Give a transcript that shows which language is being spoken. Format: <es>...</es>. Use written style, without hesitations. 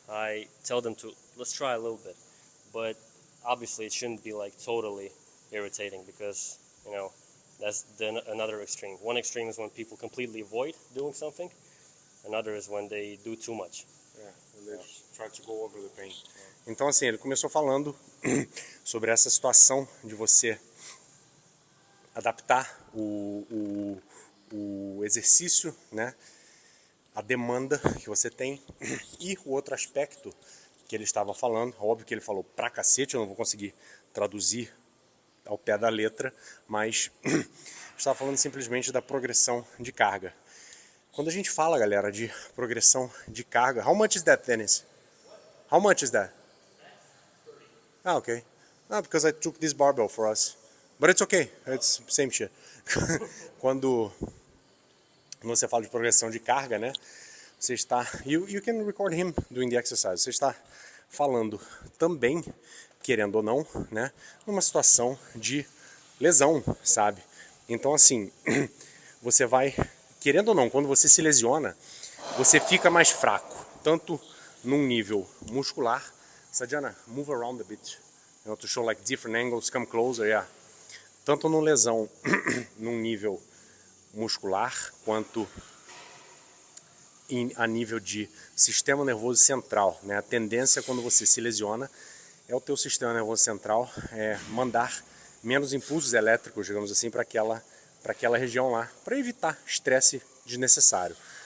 <en>I tell them to, let's try a little bit. But obviously it shouldn't be like totally irritating, because, you know, that's another extreme. One extreme is when people completely avoid doing something. Another is when they do too much. Try to go over the pain.</en> <pt>Então, assim, ele começou falando sobre essa situação de você adaptar o exercício, né, a demanda que você tem. E o outro aspecto que ele estava falando, óbvio que ele falou pra cacete, eu não vou conseguir traduzir ao pé da letra, mas estava falando simplesmente da progressão de carga. Quando a gente fala, galera, de progressão de carga,</pt> <en>how much is that, Dennis? How much is that? Ah, okay. Ah, because I took this barbell for us. But it's okay, it's same shit.</en> <pt>Quando você fala de progressão de carga, né? Você está...</pt> <en>You can record him doing the exercise.</en> <pt>Você está falando também, querendo ou não, né? Numa situação de lesão, sabe? Então, assim, você vai... Querendo ou não, quando você se lesiona, você fica mais fraco. Tanto num nível muscular...</pt> <en>Sajana, move around a bit. You know, to show like different angles, come closer, yeah.</en> <pt>Tanto numa lesão num nível muscular, quanto a nível de sistema nervoso central, né? A tendência quando você se lesiona é o teu sistema nervoso central mandar menos impulsos elétricos, digamos assim, para aquela região lá, para evitar estresse desnecessário.</pt>